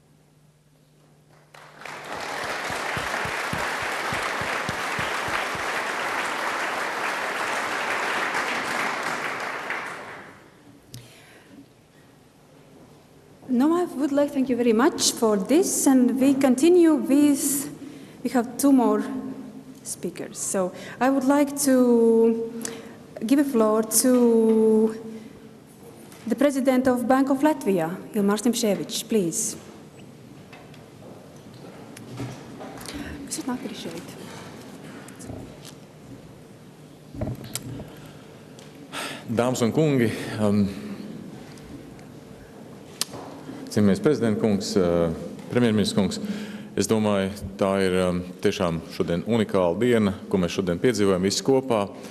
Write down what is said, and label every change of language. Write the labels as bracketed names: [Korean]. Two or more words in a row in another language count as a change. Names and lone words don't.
[English] Now I would like to thank you very much for this, and we continue with, we have two more speakers. So I would like to give a floor to the President of Bank of Latvia, Ilmārs Timšēvičs, please. [Latvian] Dāmas un kungi, cienījamies prezidenta kungs, premjerministrs kungs, es domāju, tā ir tiešām šodien unikāla diena, ko mēs šodien piedzīvojam visi kopā.